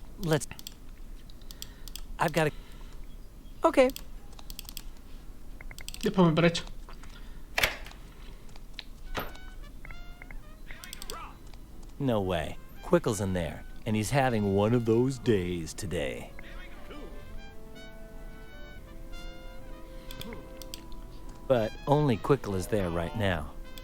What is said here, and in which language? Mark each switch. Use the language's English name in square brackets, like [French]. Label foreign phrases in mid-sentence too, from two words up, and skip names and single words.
[English] I've got to... Okay. [Slovak] Poďme preč. [English] No way. Quickle's in there, and he's having one of those days today. But only Quickle is there right now.